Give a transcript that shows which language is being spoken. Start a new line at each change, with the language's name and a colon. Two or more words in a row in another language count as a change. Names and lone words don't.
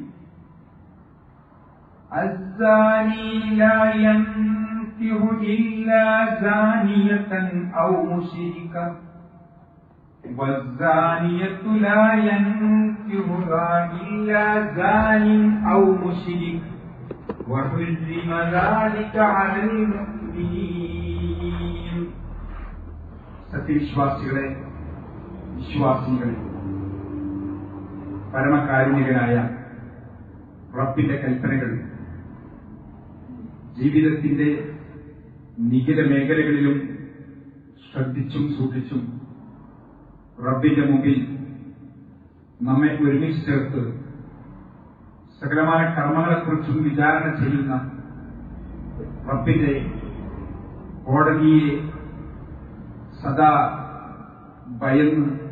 Arabic: الزاني لا ينكح إلا زانية أو مشركة والزانية لا ينكحها إلا زان أو مشرك وحرم ذلك على المؤمنين.
Malayalam: സത്യവിശ്വാസികളെ, വിശ്വാസികളെ, പരമകാരുണികനായ റബ്ബിന്റെ കൽപ്പനകൾ ജീവിതത്തിന്റെ നിഖില മേഖലകളിലും ശ്രദ്ധിച്ചും സൂക്ഷിച്ചും റബ്ബിന്റെ മുമ്പിൽ നമ്മെ ഒരുമിച്ച് ചേർത്ത് സകലമായ കർമ്മങ്ങളെക്കുറിച്ചും വിചാരണ ചെയ്യുന്ന റബ്ബിന്റെ കോടതിയെ സദാ ഭയന്ന്